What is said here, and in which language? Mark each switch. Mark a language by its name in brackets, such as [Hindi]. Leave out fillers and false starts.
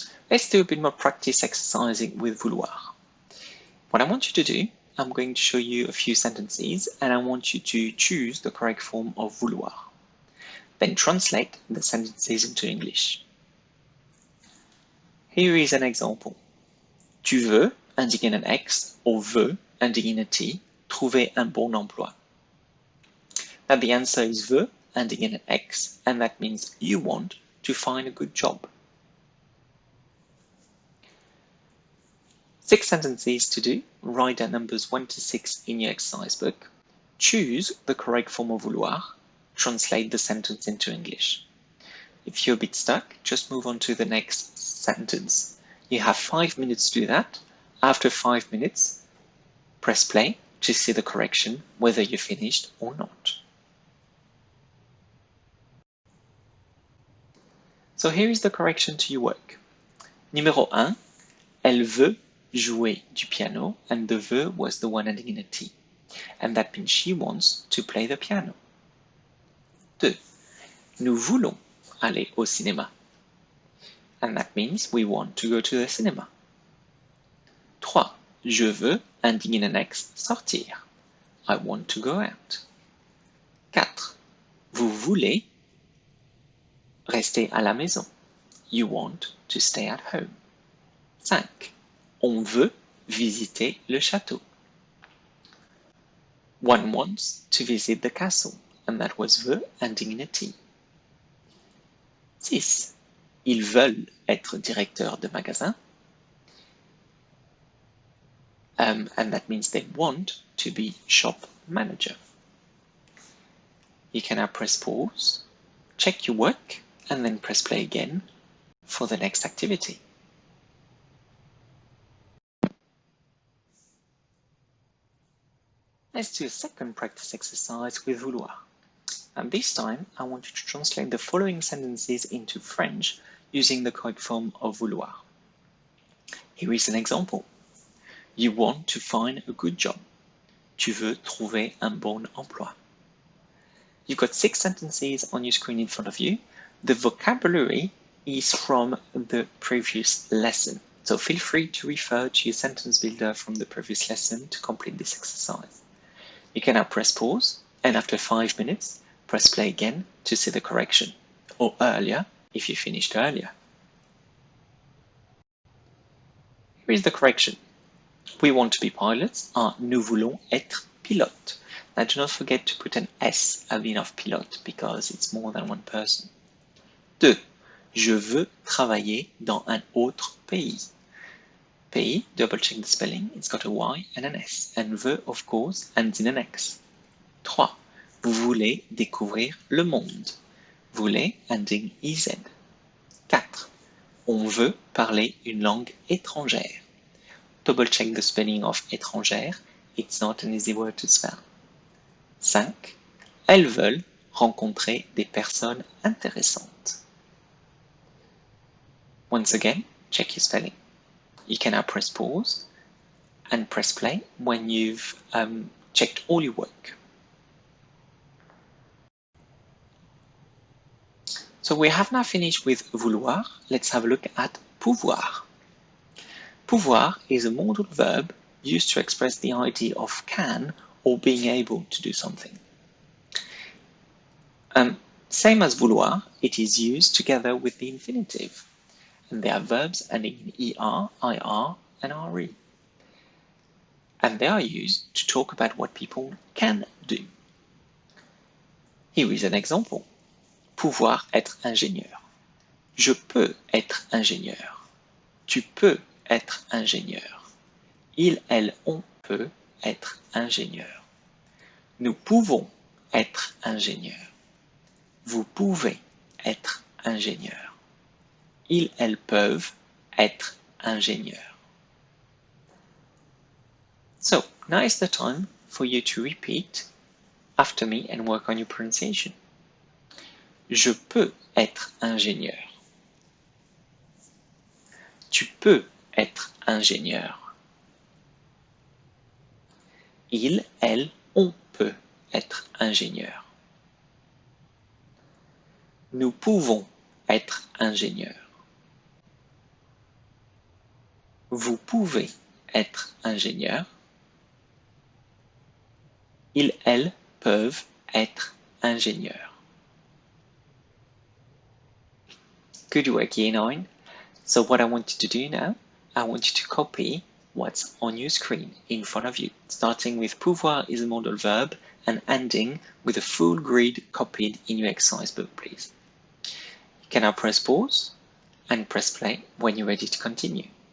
[English] Let's do a bit more practice exercising with vouloir. What I want you to do, I'm going to show you a few sentences, and I want you to choose the correct form of vouloir. Then translate the sentences into English. Here is an example. [French] Tu veux, indiqué [English] in an X, or [French] veux, indiqué [English] in a T, [French] trouver un bon emploi. [English] Now the answer is veux, indiqué in an X, and that means you want to find a good job. 6 sentences to do. Write down numbers 1 to 6 in your exercise book. Choose the correct form of vouloir. Translate the sentence into English. If you're a bit stuck, just move on to the next sentence. You have 5 minutes to do that. After 5 minutes, press play to see the correction, whether you finished or not. So here is the correction to your work. [French] Numéro 1, elle veut jouer du piano, [English] and the veut was the one ending in a T. And that means she wants to play the piano. 2. [French] Nous voulons aller au cinéma. [English] And that means we want to go to the cinema. 3. [French] Je veux, [English] ending in an X, [French] sortir. [English] I want to go out. 4. [French] Vous voulez rester à la maison. [English] You want to stay at home. 5. [French] On veut visiter le château. [English] One wants to visit the castle, and that was veut ending in a T. 6. [French] Ils veulent être directeurs de magasin. [English] And that means they want to be shop manager. You can now press pause, check your work, and then press play again for the next activity. Let's do a second practice exercise with vouloir. And this time, I want you to translate the following sentences into French using the correct form of vouloir. Here is an example. You want to find a good job. [French] Tu veux trouver un bon emploi. [English] You've got 6 sentences on your screen in front of you. The vocabulary is from the previous lesson. So feel free to refer to your sentence builder from the previous lesson to complete this exercise. You can now press pause, and after 5 minutes, press play again to see the correction, or earlier if you finished earlier. Here is the correction. We want to be pilots. [French] Nous voulons être pilotes. [English] Now do not forget to put an S at the end of pilote because it's more than one person. 2. [French] Je veux travailler dans un autre pays. [English] Pays, double check the spelling, it's got a Y and an S. And veux, of course, ends in an X. 3. [French] Vous voulez découvrir le monde. Voulez, [English] ending EZ. [French] 4. On veut parler une langue étrangère. [English] Double check the spelling of étrangère, it's not an easy word to spell. 5. [French] Elles veulent rencontrer des personnes intéressantes. [English] Once again, check your spelling. You can now press pause and press play when you've checked all your work. So we have now finished with vouloir. Let's have a look at pouvoir. Pouvoir is a modal verb used to express the idea of can or being able to do something. Same as vouloir, it is used together with the infinitive. And they are verbs ending in ER, IR, and RE. And they are used to talk about what people can do. Here is an example. [French] Pouvoir être ingénieur. Je peux être ingénieur. Tu peux être ingénieur. Il, elle, on peut être ingénieur. Nous pouvons être ingénieurs. Vous pouvez être ingénieur. Ils, elles peuvent être ingénieurs. [English] So, now is the time for you to repeat after me and work on your pronunciation. [French] Je peux être ingénieur. Tu peux être ingénieur. Il, elle, on peut être ingénieur. Nous pouvons être ingénieurs. Vous pouvez être ingénieur. Ils, elles peuvent être ingénieurs. [English] Good work, Year 9. So what I want you to do now, I want you to copy what's on your screen in front of you, starting with pouvoir is a modal verb and ending with a full grid copied in your exercise book, please. You can now press pause and press play when you're ready to continue.